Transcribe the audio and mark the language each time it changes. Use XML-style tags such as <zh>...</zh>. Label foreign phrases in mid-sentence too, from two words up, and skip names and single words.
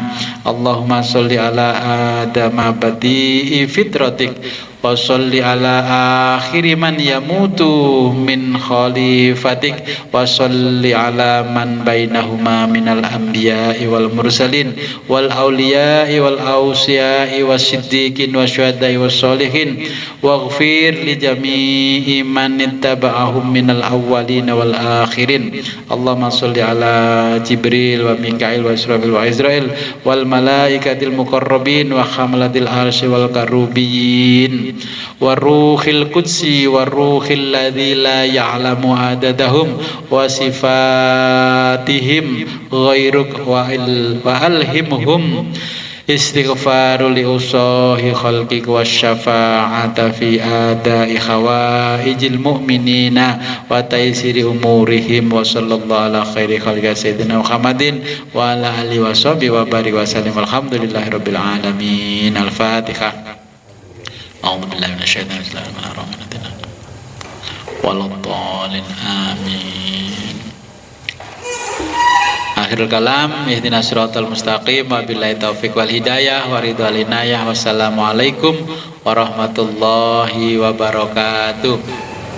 <ar>اللهم صل على آدم بديع فطرتك وصل على آخر من يموت من خليفتك وصل على من بينهما من الأنبياء والمرسلين والأولياء والأوصياء والصديقين والشهداء والصالحين واغفر لجميع من اتبعهم من الأولين والآخرين. اللهم صل على جبريل وميكائيل وإسرافيل وإسرائيل والملائكة المقربين وحملة العرش والكروبيين وروح القدس وروح الذي لا يعلم عددهم و صفاتهم غيرك وألهمهم استغفارا لعصاة خلقك وشفاعة في أداء حوائج المؤمنين وتيسير أمورهم وصلى الله على خير خلقه سيدنا محمد وعلى آله وصحبه وبارك وسلم الحمد لله رب العالمين. Al-Fatihah. أعوذ بالله من الشيطان الرجيم. ولا الضالين آمين. آخر الكلام، اهدنا الصراط المستقيم، وبالله التوفيق والهداية، والرضا والعناية. والسلام عليكم ورحمة الله وبركاته.</ar>